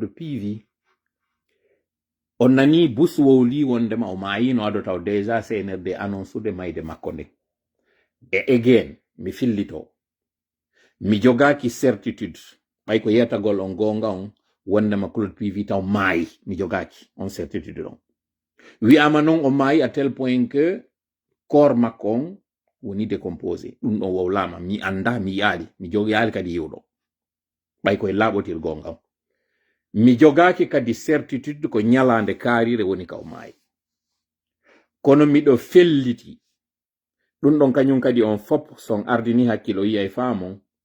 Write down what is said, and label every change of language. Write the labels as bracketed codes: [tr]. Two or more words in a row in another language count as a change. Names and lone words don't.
[ff] PV on nani bus wowli wondema o maayino ado taw déjà CNRD annoncude mayde makko nde e again mi fillito mi jogaki certitude ɓay ko yetagol on gonga on wondema Claude PV taw maayi mi jogaki on certitude ɗon wi'ama noon o maayi [fr] à tel point que [ff] corps makko on woni décomposé ɗum ɗon wowlama mi anda mi yaali mi yaali kadi yewɗo ɓay koye laaɓotir gonga on mi jogaki kadi certitude ko ñalande kaarire woni ka o maayi kono miɗo felliti ɗum ɗon kañum kadi on fop son ardini hakkilo yiya e faamon